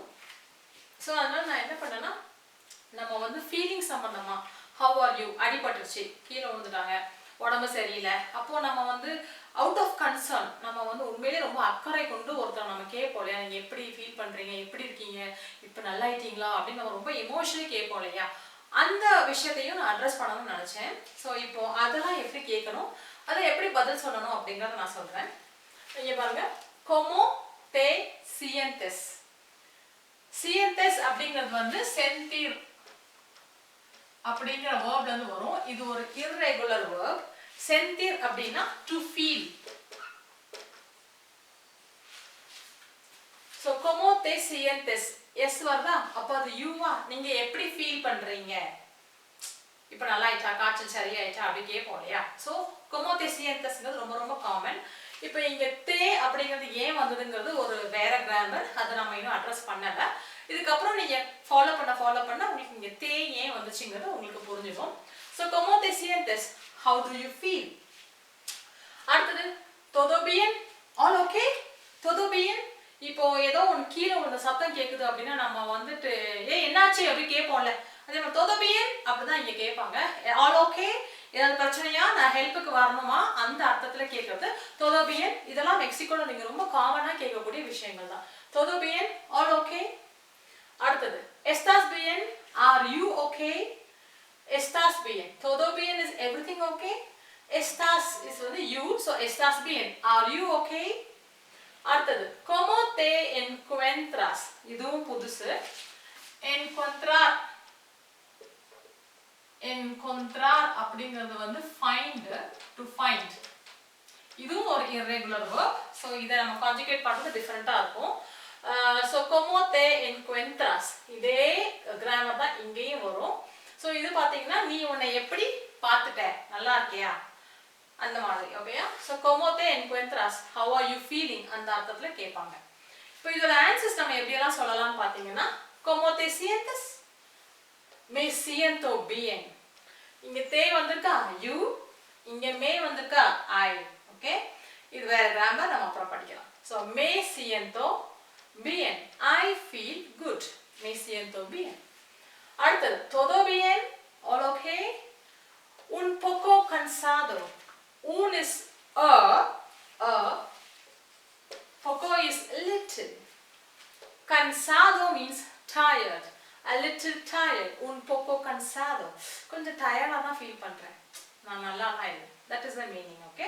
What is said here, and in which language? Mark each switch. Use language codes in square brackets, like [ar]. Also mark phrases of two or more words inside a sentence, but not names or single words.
[ta] ஸோ அதனால் நான் என்ன பண்ணேன்னா நம்ம ஃபீலிங் சம்மந்தமாக [en] how are you, [ta] அடிபட்டுருச்சு, கீழே விழுந்துட்டாங்க, உடம்பு சரியில்லை, அப்போது நம்ம [en] out of concern [ta] நம்ம உண்மையிலே ரொம்ப அக்கறை கொண்டு ஒருத்தர் நம்ம கேட்போம் இல்லையா, நீங்கள் எப்படி ஃபீல் பண்ணுறீங்க, எப்படி இருக்கீங்க, இப்போ நல்லா ஆயிட்டீங்களா அப்படின்னு நம்ம ரொம்ப எமோஷனலி கேட்போம் இல்லையா. அந்த விஷயத்தையும் நான் அட்ரஸ் பண்ணணும்னு நினச்சேன். ஸோ இப்போது அதெல்லாம் எப்படி கேட்கணும், அதை எப்படி பதில் சொல்லணும் அப்படிங்கிறத நான் சொல்கிறேன். இங்கே பாருங்கள், [es] como te sientes. [ta] sientes அப்படிங்கிறது sentir அப்படிங்கிற வேர்ப்ல இருந்து வரும். இது ஒரு [en] irregular verb. [ta] sentir அப்படின்னா [en] to feel. [ta] so [es] como te sientes, [ta] yes வருதா, அப்ப அது யூவா, நீங்க எப்படி ஃபீல் பண்றீங்க, இப்போ நல்லா ஆயிட்டா, காய்ச்சல் சரியாயிட்டா அப்படி கேட்போம் இல்லையா. ஸோ [es] como te sientes [ta] ங்கிறது ரொம்ப ரொம்ப காமன். இப்போ இங்க தே அப்படிங்கிறது ஏன் வந்ததுங்கிறது ஒரு வேற கிராமர், அதை நம்ம இன்னும் அட்ரஸ் பண்ணல. இதுக்கப்புறம் நீங்க ஃபாலோ பண்ண உங்களுக்கு இங்க தே ஏன் வந்துச்சுங்கிறது உங்களுக்கு புரிஞ்சிடும். [es] ஸோ como te sientes, [en] how do you feel. [es] அடுத்தது todo bien, [en] all okay, [es] todo bien. [ta] இப்போ ஏதோ ஒன்று கீழே ஒரு சத்தம் கேட்குது அப்படின்னா நம்ம என்னாச்சு அப்படி கேட்போம்ல, அதே மாதிரி [es] todo bien [ta] அப்படிதான் இங்க கேட்பாங்க. [en] all okay, [ta] ஏதாவது பிரச்சனையா, நான் ஹெல்ப்புக்கு வரணுமா, அந்த அர்த்தத்தில் கேட்கறது [es] todo bien. [ta] இதெல்லாம் மெக்சிகோவில் நீங்கள் ரொம்ப காமனாக கேட்கக்கூடிய விஷயங்கள் தான். [es] todo bien, [en] all okay. [es] அடுத்தது estás bien, [en] are you okay. [es] estás bien, todo bien [en] is everything okay. estás is you, so [es] estás bien, [en] are you okay. [es] அடுத்தது como te encuentras, [ta] இதுவும் புதுசு. encontrar அப்படிங்கிறது find, [en] to find. [ta] இதுவும் ஒரு [en] irregular verb. [ta] ஸோ இதை நம்ம கான்ஜுகேட் பண்ணுறது டிஃப்ரெண்ட்டாக இருக்கும். [es] ஸோ como te encuentras, [ta] இதே கிராமர் தான் இங்கேயும் வரும். ஸோ இது பார்த்தீங்கன்னா நீ உன்னை எப்படி பார்த்துட்ட, நல்லா இருக்கியா, அந்த மாதிரி. [es] ஓகேயா. ஸோ como te encuentras, [en] how are you feeling, [ta] அந்த அர்த்தத்தில் கேட்பாங்க. இப்போ இதோட ஆன்சர்ஸ் நம்ம எப்படியெல்லாம் சொல்லலாம்னு பார்த்தீங்கன்னா [es] como te sientes, me siento bien. [ta] இங்க தே வந்திருக்கா you, இங்க மே வந்திருக்கா I. ஓகே, இது வேற கிராமர், நம்ம அப்புறம் படிக்கலாம். [es] ஸோ me siento bien, [en] I feel good, [es] me siento bien. அடுத்தது todo bien, [en] all okay, [es] un poco cansado. [en] Un is a, poco is little, cansado means tired, a little tired, [es] un poco cansado, [ta] கொஞ்சம் டயர்டாக தான் ஃபீல் பண்ணுறேன், நான் நல்லா தான் இல்லை, [en] that is the meaning. okay.